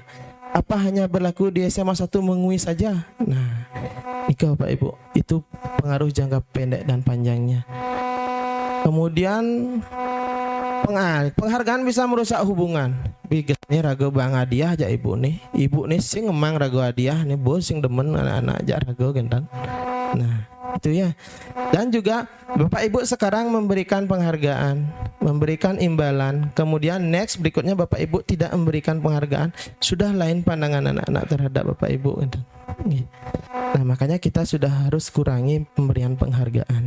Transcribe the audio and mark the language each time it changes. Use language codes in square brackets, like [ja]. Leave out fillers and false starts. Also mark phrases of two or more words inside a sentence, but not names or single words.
[id] Apa hanya berlaku di SMA 1 Mengui saja? Nah, itu Bapak Ibu, itu pengaruh jangka pendek dan panjangnya. Kemudian penghargaan bisa merusak hubungan. [ban] Bikin nih rago bang hadiah aja ibu nih sing ngemang rago hadiah nih bos sing demen anak-anak aja rago gentan. [id] Nah, itu ya. Dan juga Bapak Ibu sekarang memberikan penghargaan, memberikan imbalan. Kemudian next berikutnya Bapak Ibu tidak memberikan penghargaan, sudah lain pandangan anak-anak terhadap Bapak Ibu. Nah, makanya kita sudah harus kurangi pemberian penghargaan.